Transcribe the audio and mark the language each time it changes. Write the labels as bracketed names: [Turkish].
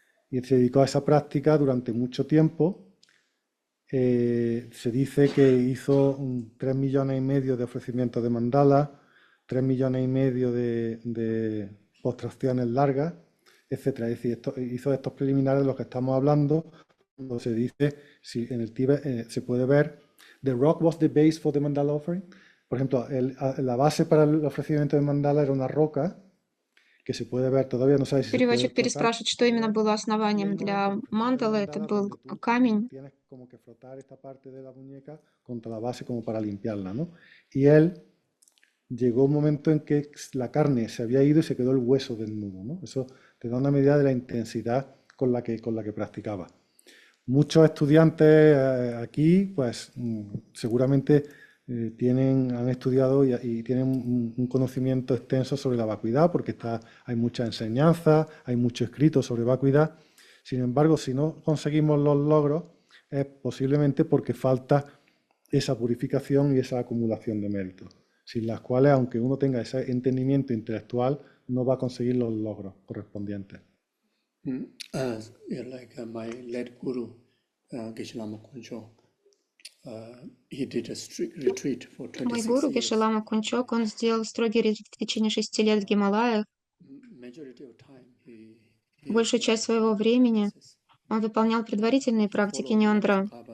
[Spanish] Y se dedicó a esa práctica durante mucho tiempo. Se dice que hizo 3,5 millones de ofrecimientos de mandala, 3,5 millones de postraciones largas, etcétera. Es decir, hizo estos preliminares de los que estamos hablando, cuando se dice, si en el Tíbet se puede ver, [English] the rock was the base for the mandala offering. [Spanish] Por ejemplo, la base para el ofrecimiento de mandala era una roca que se puede ver, todavía no sabe si se puede [Russian] Переводчик [Spanish] tocar. [Russian] переспрашивает, что именно было основанием для мандалы. Это был камень. [Spanish] Tienes como que frotar esta parte de la muñeca contra la base como para limpiarla, ¿no? Y él llegó un momento en que la carne se había ido y se quedó el hueso desnudo, ¿no? Eso te da una medida de la intensidad con la que practicaba. Muchos estudiantes aquí, pues seguramente han estudiado y tienen un conocimiento extenso sobre la vacuidad, porque hay mucha enseñanza, hay mucho escrito sobre vacuidad. Sin embargo, si no conseguimos los logros, es posiblemente porque falta esa purificación y esa acumulación de méritos, sin las cuales, aunque uno tenga ese entendimiento intelectual, no va a conseguir los logros correspondientes. [English] Like my late guru, Geshe Lama Kuncho, he did a strict retreat for [Russian] Мой [English] 26 [Russian] гуру [English] years. [Russian] Геше Лама Кунчок, он сделал строгий ретрит в течение 6 лет в Гималаях. [English] Majority of time [Russian] Большую часть своего времени он выполнял предварительные практики ньондра.